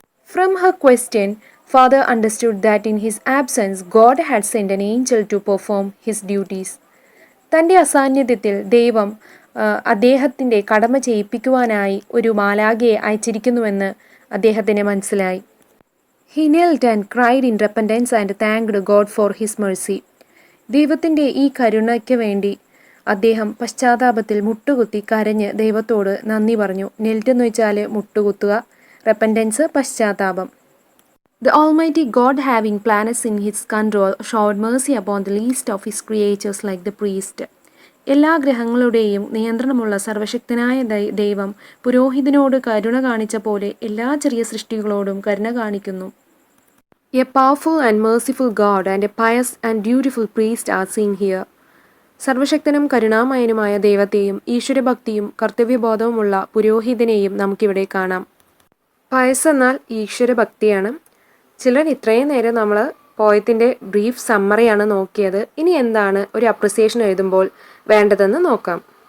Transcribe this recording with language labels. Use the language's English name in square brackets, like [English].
[English] From her question father understood that in his absence God had send an angel to perform his duties. [Malayalam] തൻ്റെ അസാന്നിധ്യത്തിൽ ദൈവം അദ്ദേഹത്തിൻ്റെ കടമ ചെയ്യിപ്പിക്കുവാനായി ഒരു മാലാഖയെ അയച്ചിരിക്കുന്നുവെന്ന് അദ്ദേഹത്തിന് മനസ്സിലായി. [English] He knelt and cried in repentance and thanked God for his mercy. [Malayalam] ദൈവത്തിൻ്റെ ഈ കരുണയ്ക്ക് വേണ്ടി അദ്ദേഹം പശ്ചാത്താപത്തിൽ മുട്ടുകുത്തി കരഞ്ഞ് ദൈവത്തോട് നന്ദി പറഞ്ഞു. നെൽറ്റ് എന്ന് വെച്ചാൽ മുട്ടുകുത്തുക, റെപ്പൻറ്റൻസ് പശ്ചാത്താപം. [English] The Almighty God, having planets in his control, showed mercy upon the least of his creatures like the priest. [Malayalam] എല്ലാ ഗ്രഹങ്ങളുടെയും നിയന്ത്രണമുള്ള സർവശക്തനായ ദൈവം പുരോഹിതനോട് കരുണ കാണിച്ച പോലെ എല്ലാ ചെറിയ സൃഷ്ടികളോടും കരുണ കാണിക്കുന്നു. [English] A powerful and merciful God and a pious and dutiful priest are seen here. [Malayalam] സർവശക്തനും കരുണാമയനുമായ ദൈവത്തെയും ഈശ്വരഭക്തിയും കർത്തവ്യബോധവുമുള്ള പുരോഹിതനെയും നമുക്കിവിടെ കാണാം. പയസ് എന്നാൽ ഈശ്വരഭക്തിയാണ്. ചിലർ ഇത്രയും നേരം നമ്മൾ പോയത്തിൻ്റെ ബ്രീഫ് സമ്മറിയാണ് നോക്കിയത്. ഇനി എന്താണ് ഒരു അപ്രിസിയേഷൻ എഴുതുമ്പോൾ വേണ്ടതെന്ന് നോക്കാം.